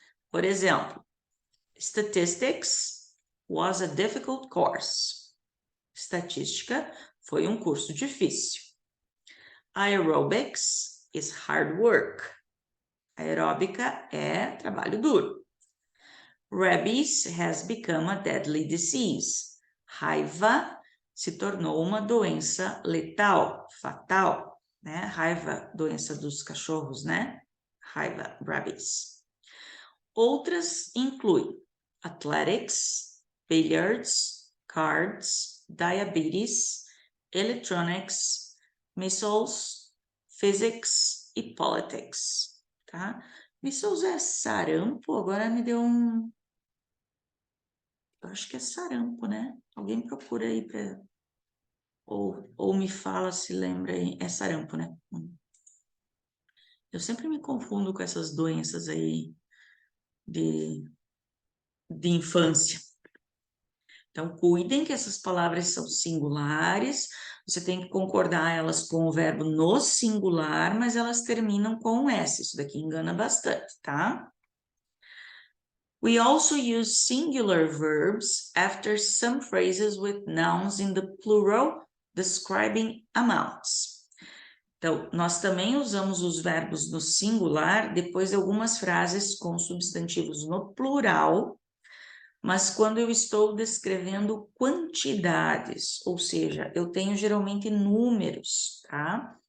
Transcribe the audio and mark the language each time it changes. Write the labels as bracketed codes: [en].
[pt] Por exemplo, [en] statistics was a difficult course. [pt] Estatística foi um curso difícil. [en] Aerobics is hard work. [pt] Aeróbica é trabalho duro. [en] Rabies has become a deadly disease. [pt] Raiva se tornou uma doença letal, fatal, né? Raiva, doença dos cachorros, né? Raiva, rabies. Outras incluem athletics, billiards, cards, diabetes, electronics, missiles, physics e politics, tá? Missiles é sarampo, agora me deu um... Eu acho que é sarampo, né? Alguém procura aí para... Ou me fala se lembra aí. É sarampo, né? Eu sempre me confundo com essas doenças aí de infância. Então, cuidem que essas palavras são singulares, você tem que concordar elas com o verbo no singular, mas elas terminam com um S. Isso daqui engana bastante, tá? [en] We also use singular verbs after some phrases with nouns in the plural describing amounts. [pt] Então, nós também usamos os verbos no singular depois de algumas frases com substantivos no plural, mas quando eu estou descrevendo quantidades, ou seja, eu tenho geralmente números, tá?